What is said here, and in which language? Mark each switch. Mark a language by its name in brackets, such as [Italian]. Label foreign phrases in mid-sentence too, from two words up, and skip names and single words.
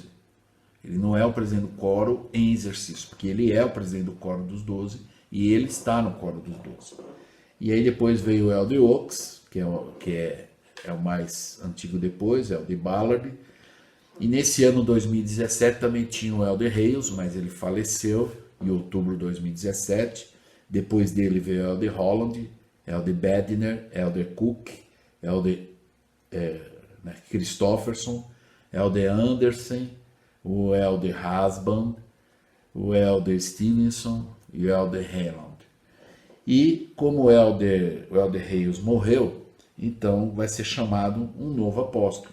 [Portuguese] Ele não é o presidente do coro em exercício, porque ele é o presidente do coro dos 12 e ele está no coro dos 12. E aí depois veio o Elder Oaks, que é o mais antigo depois, é o Elder Ballard. E nesse ano 2017 também tinha o Elder Hales, mas ele faleceu em outubro de 2017. Depois dele veio o Elder Holland, Elder Bedner, Elder Cook, Elder Christofferson, Elder Anderson, o Elder Husband, o Elder Stevenson e o Elder Haaland. E como o Elder Hales morreu, então vai ser chamado um novo apóstolo.